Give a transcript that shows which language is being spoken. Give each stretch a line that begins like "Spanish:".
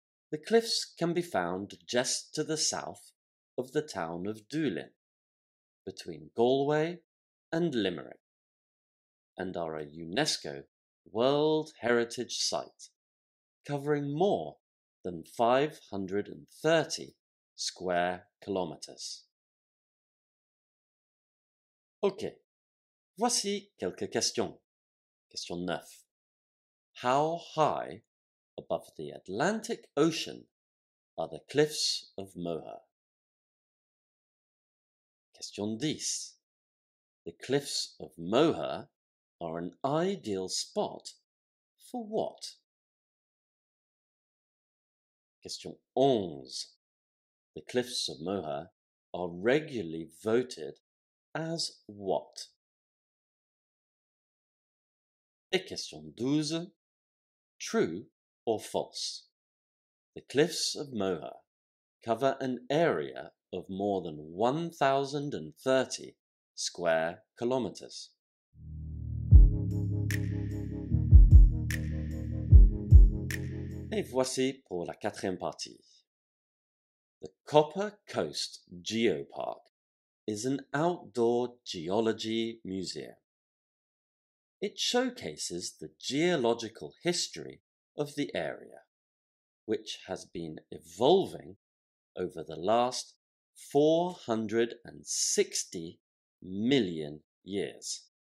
English: The cliffs can be found just to the south of the town of Doolin, between Galway and Limerick, and are a UNESCO World Heritage Site, covering more than 530 square kilometers.
French: Ok, voici quelques questions. Question 9.
English: How high above the Atlantic Ocean are the cliffs of Moher? Question 10. The cliffs of Moher are an ideal spot for what? Question 11. The cliffs of Moher are regularly voted as what?
French: Et question 12.
English: True or false? The cliffs of Moher cover an area of more than 1,030 square kilometers.
French: Et voici pour la quatrième partie.
English: The Copper Coast Geopark is an outdoor geology museum. It showcases the geological history of the area, which has been evolving over the last 460 million years.